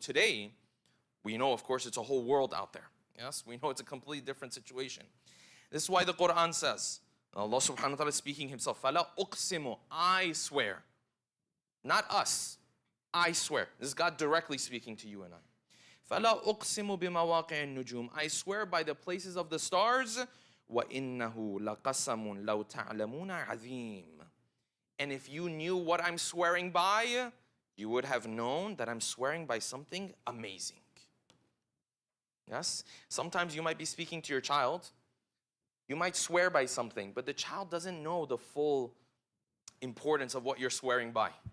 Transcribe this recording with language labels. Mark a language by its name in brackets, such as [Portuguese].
[English] Today, we know of course it's a whole world out there. Yes, we know it's a completely different situation. This is why the Quran says, Allah subhanahu wa ta'ala speaking himself, [Arabic] فَلَا أُقْسِمُ, [English] I swear. Not us, I swear. This is God directly speaking to you and I. [Arabic] فَلَا أُقْسِمُ بِمَوَاقِعِ النُّجُومِ, [English] I swear by the places of the stars, [Arabic] وَإِنَّهُ لَقَسَمٌ لَوْ تَعْلَمُونَ عَظِيمٌ. [English] And if you knew what I'm swearing by, you would have known that I'm swearing by something amazing. Yes? Sometimes you might be speaking to your child, you might swear by something, but the child doesn't know the full importance of what you're swearing by.